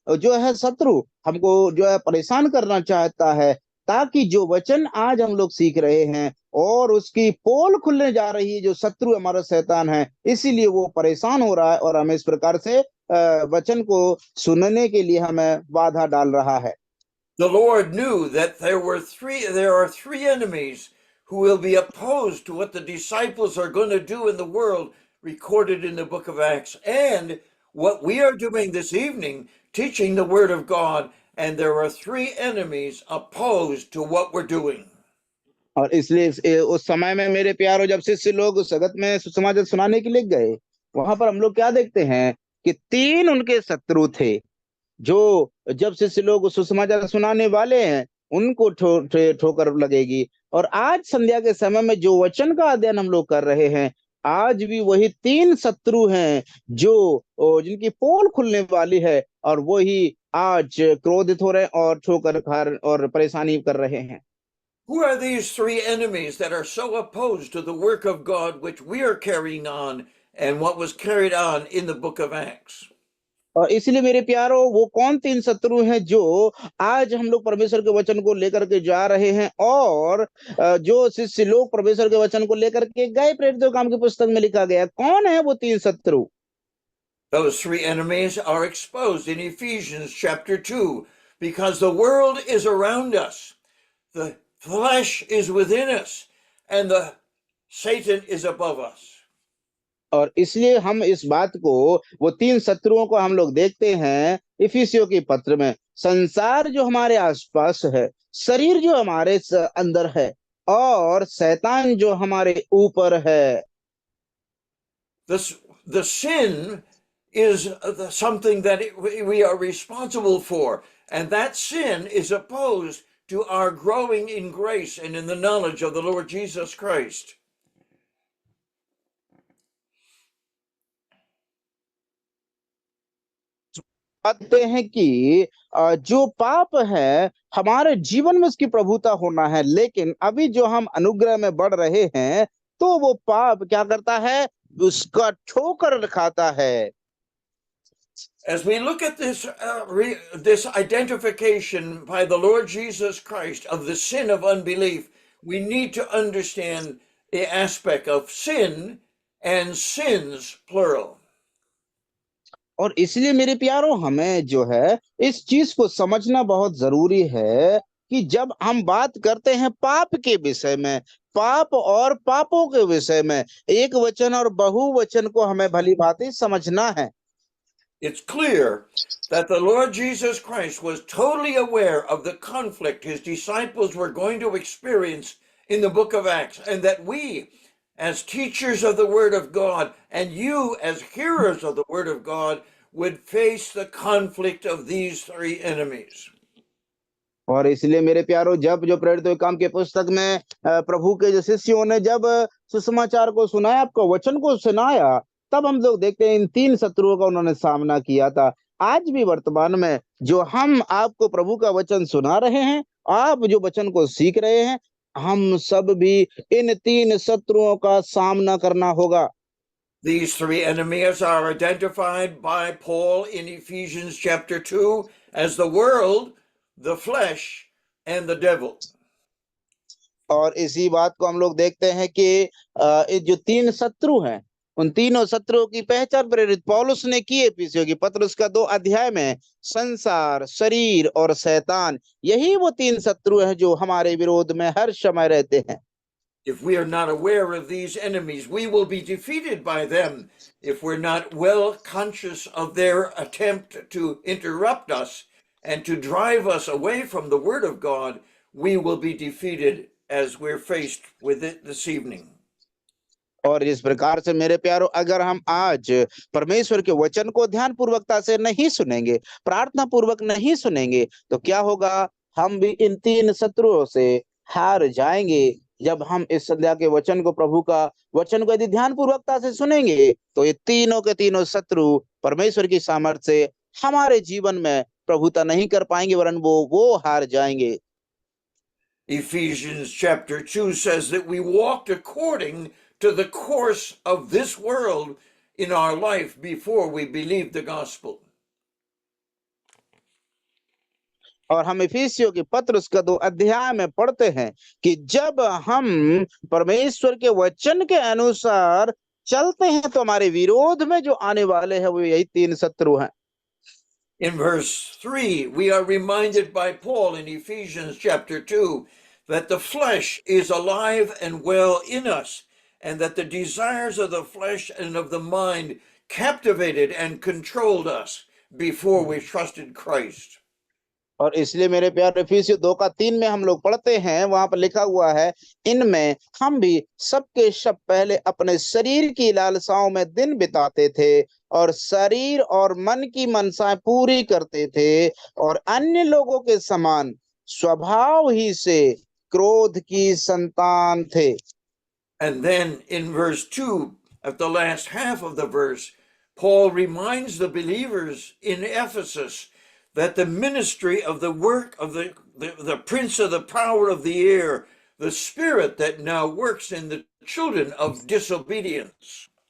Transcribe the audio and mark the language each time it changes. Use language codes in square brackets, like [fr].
[hi] जो है शत्रु हमको जो है परेशान करना चाहता है, ताकि जो वचन आज हम लोग सीख रहे हैं और उसकी पोल खुलने जा रही है, जो शत्रु हमारा शैतान है, इसीलिए वो परेशान हो रहा है और हमें इस प्रकार से वचन को सुनने के लिए हमें बाधा डाल रहा है। [en] The Lord knew that there are three enemies who will be opposed to what the disciples are going to do in the world, recorded in the book of Acts, and what we are doing this evening, teaching the Word of God. And there are three enemies opposed to what we're doing. [hi] और इसलिए उस समय में मेरे प्यारों, जब शिष्य लोग उस जगत में सुसमाचार सुनाने के लिए गए, वहां पर हम लोग क्या देखते हैं कि तीन उनके शत्रु थे, जो जब शिष्य लोग सुसमाचार सुनाने वाले हैं उनको ठोकर लगेगी। और आज संध्या के समय में जो वचन का अध्ययन हम लोग कर रहे हैं, आज भी वही तीन शत्रु हैं जो जिनकी पोल खुलने वाली है, और वही आज क्रोधित हो रहे हैं और ठोकर खा और परेशानी कर रहे हैं। [en] Who are these three enemies that are so opposed to the work of God which we are carrying on and what was carried on in the book of Acts? [hi] और इसलिए मेरे प्यारो, वो कौन तीन शत्रु हैं जो आज हम लोग परमेश्वर के वचन को लेकर के जा रहे हैं, और जो शिष्य लोग परमेश्वर के वचन को लेकर के गए, प्रेरितों के काम की पुस्तक में लिखा गया, कौन है वो तीन शत्रु? [en] Those three enemies are exposed in Ephesians chapter 2, because the world is around us, the flesh is within us, and the Satan is above us. [hi] और इसलिए हम इस बात को, वो तीन शत्रुओं को हम लोग देखते हैं इफिसियों के पत्र में। संसार जो हमारे आसपास है, शरीर जो हमारे अंदर है, और शैतान जो हमारे ऊपर है। [en] The sin is something that we are responsible for, and that sin is opposed to our growing in grace and in the knowledge of the Lord Jesus Christ. [hi] कहते हैं कि जो पाप है हमारे जीवन में उसकी प्रभुता होना है, लेकिन अभी जो हम अनुग्रह में बढ़ रहे हैं तो वो पाप क्या करता है, उसका ठोकर खाता है। [en] As we look at this identification by the Lord Jesus Christ of the sin of unbelief, we need to understand the aspect of sin and sins, plural. [hi] और इसलिए मेरे प्यारो हमें जो है इस चीज को समझना बहुत जरूरी है कि जब हम बात करते हैं पाप के विषय में, पाप और पापों के विषय में, एक वचन और बहुवचन को हमें भली भांति समझना है। [en] It's clear that the Lord Jesus Christ was totally aware of the conflict his disciples were going to experience in the book of Acts, and that we, as teachers of the Word of God, and you, as hearers of the Word of God, would face the conflict of these three enemies. [hi] और इसलिए मेरे प्यारो जब जो प्रेरितों के काम के पुस्तक में प्रभु के जो शिष्यों ने जब सुसमाचार को सुनाया, आपको वचन को सुनाया, तब हम लोग देखते हैं इन तीन शत्रुओं का उन्होंने सामना किया था। आज भी वर्तमान में जो हम आपको प्रभु का वचन सुना रहे हैं, आप जो वचन को सीख रहे हैं, हम सब भी इन तीन शत्रुओं का सामना करना होगा। [en] These three enemies are identified by Paul in Ephesians chapter 2 as the world, the flesh, and the devil. [hi] और इसी बात को हम लोग देखते हैं कि ये जो तीन शत्रु हैं, उन तीनों शत्रुओं की पहचान प्रेरित पौलुस ने की एफिसियों की पत्र उसका 2 अध्याय में। संसार, शरीर और शैतान, यही वो तीन शत्रु हैं जो हमारे विरोध में हर समय रहते हैं। [en] If we are not aware of these enemies, we will be defeated by them. If we're not well conscious of their attempt to interrupt us and to drive us away from the Word of God, we will be defeated as we're faced with it this evening. [hi] और इस प्रकार से मेरे प्यारो, अगर हम आज परमेश्वर के वचन को ध्यान पूर्वकता से नहीं सुनेंगे, प्रार्थना पूर्वक नहीं सुनेंगे, तो क्या होगा? हम भी इन तीन शत्रुओं से हार जाएंगे। जब हम इस संध्या के वचन को, प्रभु का वचन को यदि ध्यान पूर्वकता से सुनेंगे, तो ये तीनों के तीनों शत्रु परमेश्वर की सामर्थ्य से हमारे जीवन में प्रभुता नहीं कर पाएंगे, वरन वो हार जाएंगे। [en] Ephesians chapter 2 says that we walked according to the course of this world in our life before we believed the gospel. [hi] और हम इफिसियों के पत्र उसका 2 अध्याय में पढ़ते हैं कि जब हम परमेश्वर के वचन के अनुसार चलते हैं, तो हमारे विरोध में जो आने वाले हैं वो यही तीन शत्रु हैं। [en] In verse 3, we are reminded by Paul in Ephesians chapter 2 that the flesh is alive and well in us, and that the desires of the flesh and of the mind captivated and controlled us before we trusted Christ. [hi] और इसलिए मेरे प्यार इफिसियों 2:3 में हम लोग पढ़ते हैं, वहां पर लिखा हुआ है, इनमें हम भी सबके सब पहले अपने शरीर की लालसाओं में दिन बिताते थे और शरीर और मन की मनसाएं पूरी करते थे, और अन्य लोगों के समान स्वभाव ही से क्रोध की संतान थे। [en] And then in verse 2, at the last half of the verse, Paul reminds the believers in Ephesus that the ministry of the work of the prince of the power of the air, the spirit that now works in the children of disobedience.